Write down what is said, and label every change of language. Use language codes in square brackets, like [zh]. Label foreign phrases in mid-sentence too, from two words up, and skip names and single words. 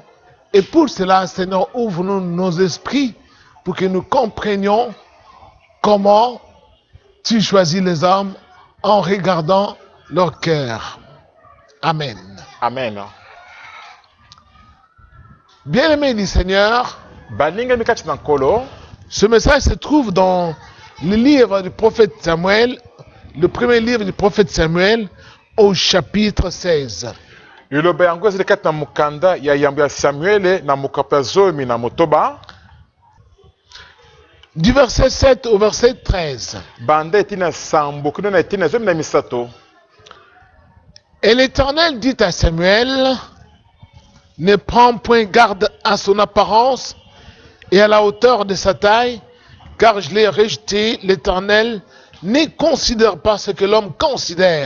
[fr] Et pour cela, Seigneur, ouvre-nous nos esprits pour que nous comprenions comment tu choisis les hommes en regardant leur cœur. Amen. Amen. Bien-aimés du Seigneur, [ln] Baninga mikati na nkolo. [fr] ce message se trouve dans le livre du prophète Samuel, le premier livre du prophète Samuel, au chapitre 16. [ln] Liloba yango ezali kati na mukanda ya yambo ya Samuele na mokapa zomi na motoba. [fr] Du verset 7 au verset 13. [ln] Banda etina sambo kino na etina zomi na misato. [fr] Et l'Éternel dit à Samuel, ne prends point garde à son apparence et à la hauteur de sa taille, car je l'ai rejeté. L'Éternel ne considère pas ce que l'homme considère.